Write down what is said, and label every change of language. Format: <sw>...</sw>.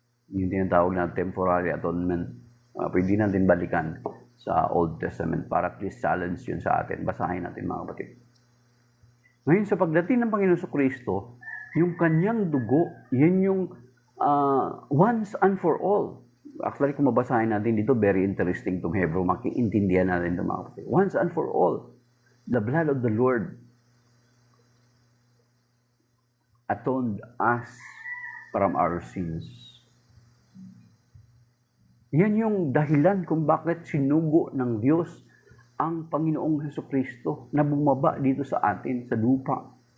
<tl>Yung tinatawag na temporary atonement. Pwede natin balikan sa Old Testament para at least challenge yun sa atin. Basahin natin, mga kapatid. Ngayon, sa pagdating ng Panginoon Kristo, yung kanyang dugo, yan yung once and for all. Actually, kung mabasahin natin dito,</tl> <en>very interesting</en> <tl>itong Hebrew. Makiintindihan natin ito, mga kapatid.</tl> <en>Once and for all, the blood of the Lord atoned us from our sins.</en> <tl>Yan yung dahilan kung bakit sinugo ng Diyos ang Panginoong Jesucristo na bumaba dito sa atin, sa lupa.</tl>